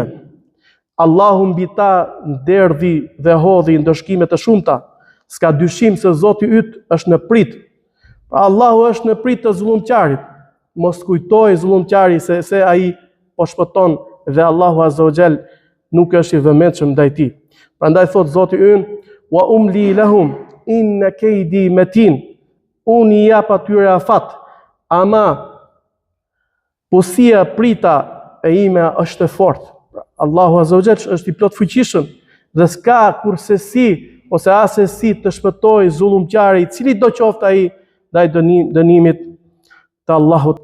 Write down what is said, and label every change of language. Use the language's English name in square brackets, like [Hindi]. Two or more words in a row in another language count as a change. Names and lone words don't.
[Albanian] Allahu mbi ta nderdhi dhe hodhi ndëshkime të shumta. S'ka dyshim se Zoti yt është në prit. Pra Allahu është në prit të zullumqarit. Mos kujtoj zullumqari se ai po shpëton dhe Allahu [Arabic] عز وجل [Albanian] nuk është i vëmendshëm ndaj tij. Prandaj thot Zoti ynë: [Arabic] وأملي لهم إن كيدي متين. [Albanian] Unë i jap atyre afat, ama posia prita e ime është e fortë. Allahu [Arabic] عز وجل [Albanian] është i plot fuqishëm dhe s'ka kursesi ose asesi të shpëtoj zullumqari, i cili do qoftë ai ndaj dënimit të Allahut.